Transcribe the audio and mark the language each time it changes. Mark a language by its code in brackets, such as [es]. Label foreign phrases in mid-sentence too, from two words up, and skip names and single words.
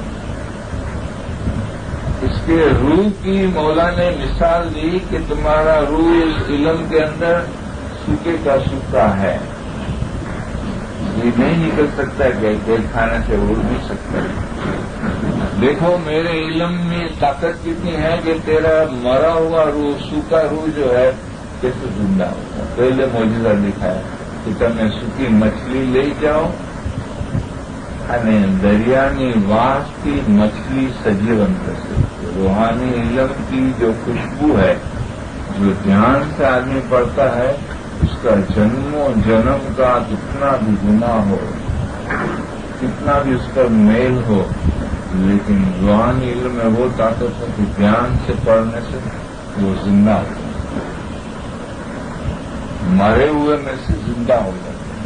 [ur] اس کے روح کی مولا نے مثال دی کہ تمہارا روح اس علم کے اندر سوکھے کا سوکھا ہے, یہ نہیں نکل سکتا کہ کھیل کھانے سے اڑ نہیں سکتا. دیکھو میرے علم میں طاقت کتنی ہے کہ تیرا مرا ہوا روح سوکھا روح جو ہے کیسے زندہ ہوتا. پہلے معجزہ دکھایا کہ تمہیں سوکھی مچھلی لے جاؤ [gu] અને દરિયાની વાસથી મછલી સજીવન થશે. [ur] روحانی علم کی جو خوشبو ہے جو دھیان سے آدمی پڑھتا ہے اس کا جنم و جنم کا کتنا بھی گناہ ہو کتنا بھی اس کا میل ہو, لیکن روحانی علم میں وہ طاقت ہے کہ دھیان سے پڑھنے سے وہ زندہ ہوتا ہے, مرے ہوئے میں سے زندہ ہو جاتا ہے.